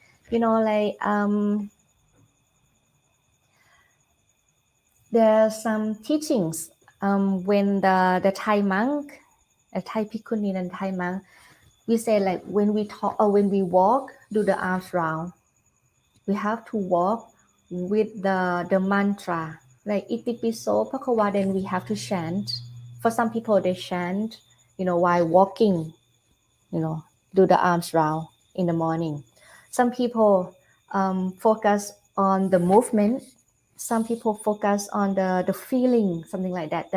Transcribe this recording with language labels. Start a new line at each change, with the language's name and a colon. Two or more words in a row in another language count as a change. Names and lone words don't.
English: There are some teachings when the Thai monk, a Thai bhikkhuni and Thai monk, we say like when we talk or when we walk, do the arms round. We have to walk with the mantra like
Pali: iti piso bhagava.
English: Then we have to chant. For some people, they chant, while walking, do the arms round in the morning. Some people focus on the movement. Some people focus on the feeling, something like that.